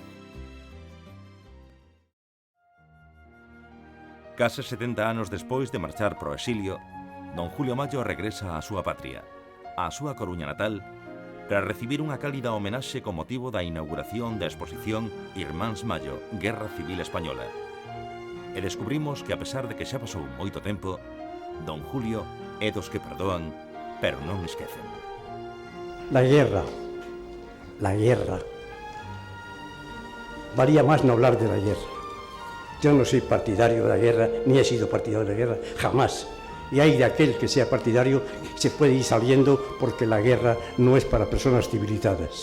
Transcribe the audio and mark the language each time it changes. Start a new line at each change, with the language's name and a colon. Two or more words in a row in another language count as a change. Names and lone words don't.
Galician: Case 70 anos despois de marchar pro exilio, don Julio Mayo regresa á súa patria, á súa Coruña natal, para recibir unha cálida homenaxe con motivo da inauguración da exposición Irmáns Mayo, Guerra Civil Española. E descubrimos que, a pesar de que xa pasou moito tempo, don Julio é dos que perdoan, pero non esquecen.
Spanish: La guerra. Valía más no hablar de la guerra. Yo no soy partidario de la guerra, ni he sido partidario de la guerra, jamás. Y hay de aquel que sea partidario, se puede ir saliendo porque la guerra no es para personas civilizadas.